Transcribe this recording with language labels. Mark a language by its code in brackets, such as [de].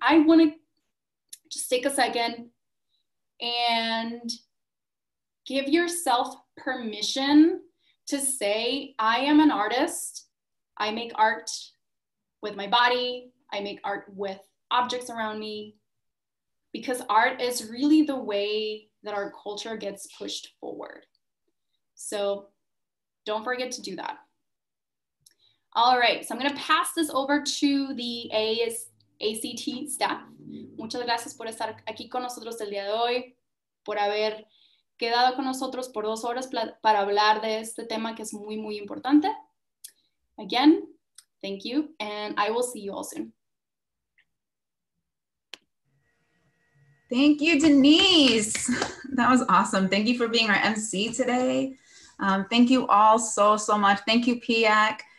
[en] I wanna just take a second and give yourself permission to say, I am an artist. I make art with my body. I make art with objects around me, because art is really the way that our culture gets pushed forward. So don't forget to do that. All right, so I'm gonna pass this over to the ACT staff. [es] Muchas gracias por estar aquí con nosotros el día de hoy. por haber quedado con nosotros por 2 horas para hablar de este tema que es muy, muy importante. [en] Again, thank you, and I will see you all soon. Thank you, Denise. That was awesome. Thank you for being our MC today. Thank you all so much. Thank you, PIAC.